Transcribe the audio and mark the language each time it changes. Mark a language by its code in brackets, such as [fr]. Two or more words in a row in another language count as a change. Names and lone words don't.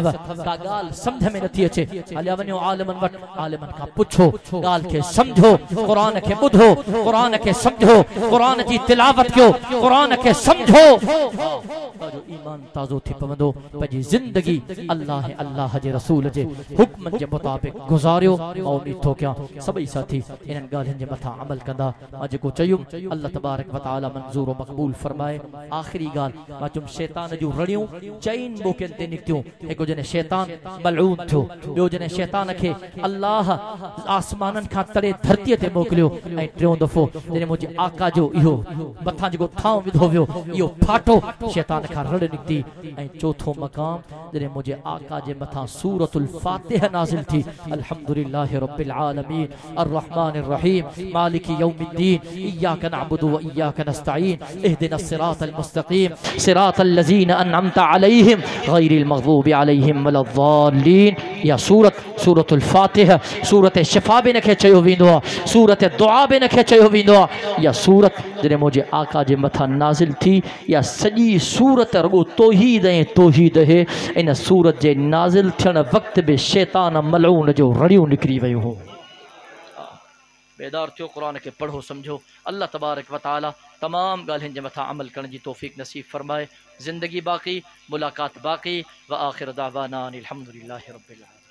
[sd] का ॻाल्हि समझ में नथी अचे हलिया वञो आलिमन वट, आलिमन खां पुछो, ॻाल्हि खे समझो, क़ुरान खे ॿुधो, क़ुरान खे समझो, क़ुरान जी तिलावत कयो, क़ुरान खे समझो, जो ईमान ताज़ो थी पवंदो। पंहिंजी ज़िंदगी अल्लाह अल्लाह जे रसूल जे हुक्म जे मुताबिक़ गुज़ारियो। ऐं उम्मीद थो कयां सभई साथी इन्हनि ॻाल्हियुनि जे मथां अमल कंदा। मां जेको चयुमि [ar] الله تبارك وتعالى [sd] मंज़ूर व मक़बूल फरमाए। आख़िरी ॻाल्हि मां चयुमि शैतान जूं रड़ियूं चइनि मौक़नि ते निकितियूं। हिकु जॾहिं शैतान मलऊन थियो, ॿियो जॾहिं शैतान खे अल्लाह आसमाननि खां तड़े धरतीअ ते मोकिलियो, ऐं टियों दफ़ो जॾहिं मुंहिंजे आका जो इहो मथां जेको थांव विधो वियो इहो फाटो, शैतान खां रड़ निकिती। ऐं चौथो मक़ाम जॾहिं मुंहिंजे आका जे मथां सूरतुल फातिहा नाज़िल थी, [ar] الحمد لله رب العالمين الرحمن الرحيم مالك يوم الدين إياك نعبد وإياك نستعين اهدنا الصراط المستقيم صراط الذين أنعمت عليهم غير المغضوب عليهم ولا الضالين. [sd] या सूरतुल फातिहा, सूरत शिफा बि इनखे चयो वेंदो आहे, सूरत दुआ बि इनखे चयो वेंदो आहे। या सूरत जॾहिं मुंहिंजे आका जे मथां नाज़िल थी, या सॼी सूरत रुॻो तौहीद ऐं तौहीद है। इन सूरत जे नाज़िल थियण वक़्त बि शैतान मलऊन जो रड़ियूं निकिरी वियो हो। बेदार थियो, क़ुरान खे पढ़ो समझो। [ar] الله تبارك وتعالى [sd] तमाम ॻाल्हियुनि जे मथां अमल करण जी तौफ़ीक़ नसीब फरमाए। ज़िंदगी बाक़ी, मुलाक़ात बाक़ी। [ar] وآخر دعوانا أن الحمد لله رب العالمين.